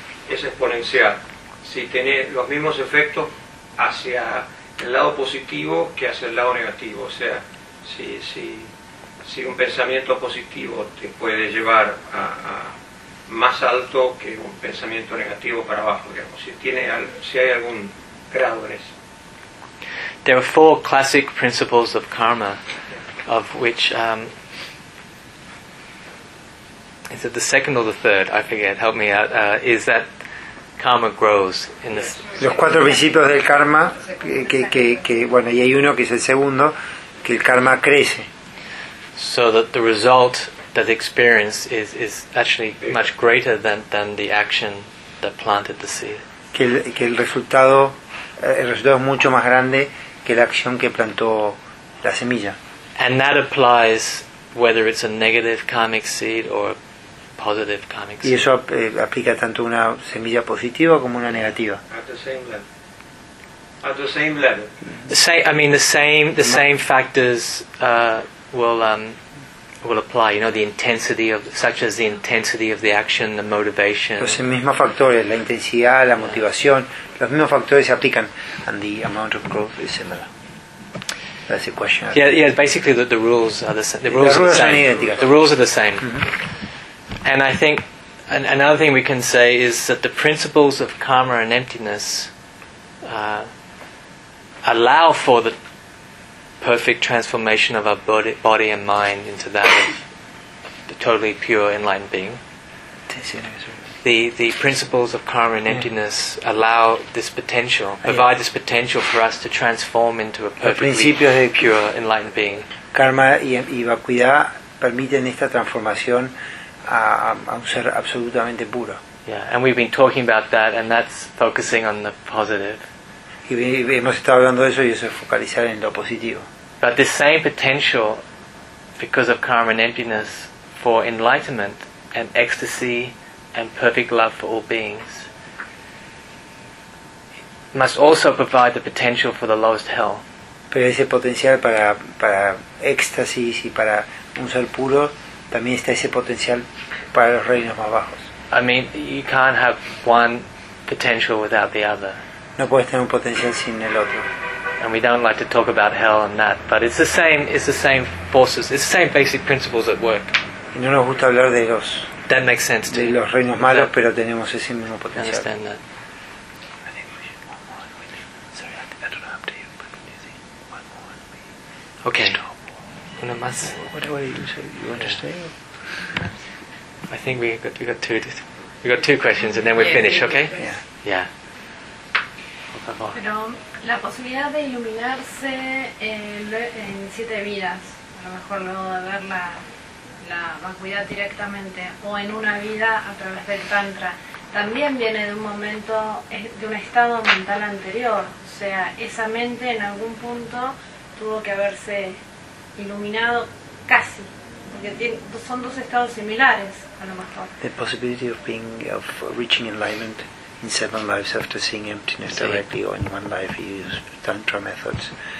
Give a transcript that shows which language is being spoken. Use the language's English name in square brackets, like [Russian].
[Spanish] Es exponencial, si tiene los mismos efectos hacia el lado positivo que hacia el lado negativo, o sea, si un pensamiento positivo te puede llevar a más alto que un pensamiento negativo para abajo, digamos, si hay algún grado en eso. [English] There are four classic principles of karma, of which is it the second or the third? I forget. Help me out. Is that karma grows in this? [Spanish] Los cuatro principios del karma, que bueno, y hay uno que es el segundo, que el karma crece. [English] So that the result that the experience is actually much greater than the action that planted the seed. [Spanish] Que el resultado es mucho más grande que la acción que plantó la semilla. [English] And that applies whether it's a negative karmic seed or positive karmic seed. [Spanish] Y eso aplica tanto una semilla positiva como una negativa. [English] At the same level. The same factors will apply. You know, the intensity of such as the intensity of the action, the motivation. [Spanish] Los mismos factores, la intensidad, la motivación, los mismos factores se aplican. [English] And the amount of growth is similar. That's the question. Yeah. Basically, the rules are the same. The rules are the same. And I think another thing we can say is that the principles of karma and emptiness allow for the perfect transformation of our body and mind into that of the totally pure enlightened being. The principles of karma and emptiness allow this potential, provide this potential for us to transform into a perfectly pure enlightened being. [Spanish] Karma y vacuidad permiten esta transformación a un ser absolutamente puro. [English] Yeah, and we've been talking about that, and that's focusing on the positive. [Spanish] Y hemos estado hablando de eso, y eso es focalizar en lo positivo. [English] But the same potential, because of karma and emptiness, for enlightenment and ecstasy and perfect love for all beings, must also provide the potential for the lowest hell. [Spanish] Pero ese potencial para éxtasis y para un ser puro también está ese potencial para los reinos más bajos. [English] I mean, you can't have one potential without the other. [Spanish] No puedes tener un potencial sin el otro. [English] And we don't like to talk about hell and that, but it's the same forces, it's the same basic principles at work. [Spanish] Y no nos gusta hablar de los. [English] That makes sense to de you. [Spanish] Los reinos malos, pero tenemos ese mismo potencial. [English] Understand that. [Spanish] Okay. Una más. [English] What do you say? You understand? I think we got two questions and then we finish, okay? Yeah. [Spanish] Pero la posibilidad de iluminarse en siete vidas, a lo mejor luego de ver la vacuidad directamente, o en una vida a través del tantra, también viene de un momento, de un estado mental anterior. O sea, esa mente en algún punto tuvo que haberse iluminado casi, porque son dos estados similares, a lo mejor. [English] The possibility of reaching enlightenment in seven lives after seeing emptiness directly, or in one life you use tantra methods.